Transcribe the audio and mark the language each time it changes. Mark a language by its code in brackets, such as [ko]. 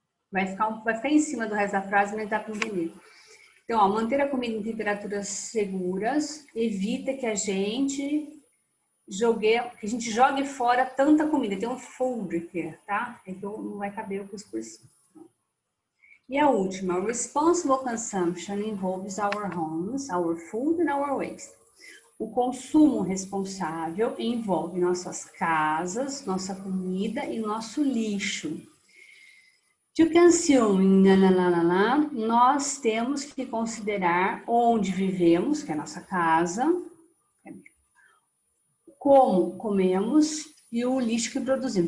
[pt] Vai ficar em cima do resto da frase, mas dá para entender. Então, manter a comida em temperaturas seguras evita que a gente que a gente jogue fora tanta comida. Tem um food aqui, tá? Então não vai caber o cuscuz. E a última, [en] responsible consumption involves our homes, our food and our waste. [pt] O consumo responsável envolve nossas casas, nossa comida e nosso lixo. [en] To consume, [pt] nós temos que considerar onde vivemos, que é a nossa casa, como comemos e o lixo que produzimos.